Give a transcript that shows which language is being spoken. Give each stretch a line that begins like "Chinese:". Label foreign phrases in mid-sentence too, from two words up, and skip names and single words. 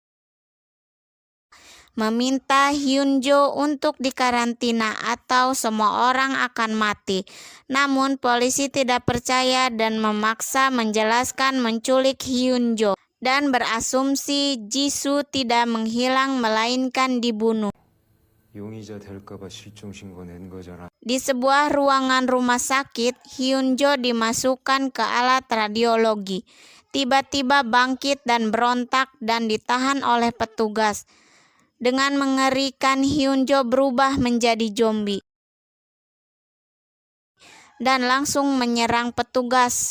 Indonesian: Meminta Hyunjo untuk dikarantina atau semua orang akan mati. Namun polisi tidak percaya dan memaksa menjelaskan menculik Hyunjo. dan berasumsi Jisoo tidak menghilang melainkan dibunuh.
Korean: 용의자 될까봐 실종 신고 낸 거잖아.
Indonesian: Di sebuah ruangan rumah sakit, Hyunjo dimasukkan ke alat radiologi. Tiba-tiba bangkit dan berontak dan ditahan oleh petugas. Dengan mengerikan, Hyunjo berubah menjadi zombie dan langsung menyerang petugas.